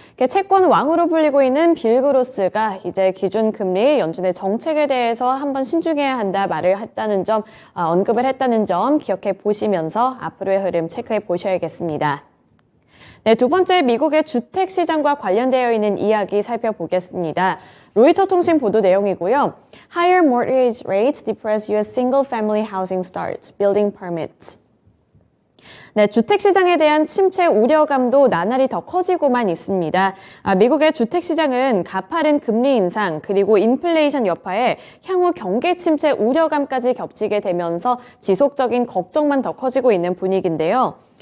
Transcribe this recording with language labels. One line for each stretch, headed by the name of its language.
Korean: 채권 왕으로 불리고 있는 빌 그로스가 이제 기준금리 연준의 정책에 대해서 한번 신중해야 한다 말을 했다는 점, 언급을 했다는 점 기억해 보시면서 앞으로의 흐름 체크해 보셔야겠습니다. 네, 두 번째 미국의 주택 시장과 관련되어 있는 이야기 살펴보겠습니다. 로이터 통신 보도 내용이고요.
English: Higher mortgage rates depress U.S. single-family housing starts, building permits.
Korean: 네, 주택시장에 대한 침체 우려감도 나날이 더 커지고만 있습니다. 미국의 주택시장은 가파른 금리 인상 그리고 인플레이션 여파에 향후 경기 침체 우려감까지 겹치게 되면서 지속적인 걱정만 더 커지고 있는 분위기인데요.